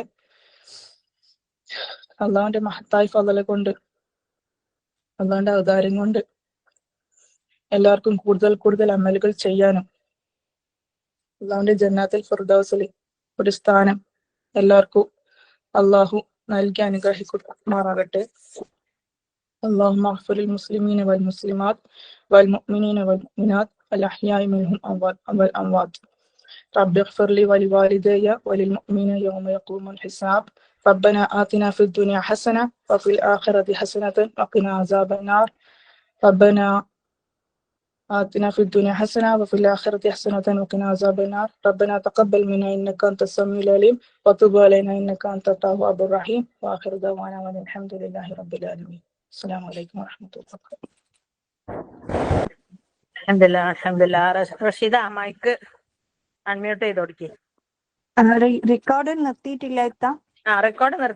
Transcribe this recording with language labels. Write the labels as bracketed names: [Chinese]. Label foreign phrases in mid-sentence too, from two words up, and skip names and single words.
[Malayalam] അള്ളാഹുവിന്റെ മഹത്തായ ഫളല കൊണ്ട്, അള്ളാഹുവിന്റെ ഔദാര്യം കൊണ്ട് എല്ലാവർക്കും കൂടുതൽ കൂടുതൽ അമലുകൾ ചെയ്യാനും അള്ളാഹുവിന്റെ [Arabic] جنات الفردوس [Malayalam] ഒരു സ്ഥാനം എല്ലാവർക്കും അള്ളാഹു നൽകി അനുഗ്രഹിക്കുമാറാകട്ടെ. [Arabic] اللهم اغفر للمسلمين والمسلمات والمؤمنين والمؤمنات الأحياء منهم والأموات. رب اغفر لي ولوالدي وللمؤمنين يوم يقوم الحساب. ربنا آتنا في الدنيا حسنة وفي الآخرة حسنة وقنا عذاب النار. ربنا آتنا في الدنيا حسنة وفي الآخرة حسنة وقنا عذاب النار. ربنا تقبل منا إنك أنت السميع العليم وتب علينا إنك أنت التواب الرحيم. وآخر دعوانا والحمد لله رب العالمين. السلام عليكم ورحمة الله. [Malayalam] അൽഹംദുലില്ലാ. റഷീദ മൈക്ക് അൺമ്യൂട്ട് ചെയ്ത് കൊടുക്കേ. റെക്കോർഡ് നിർത്തിയിട്ടില്ല. റെക്കോർഡ്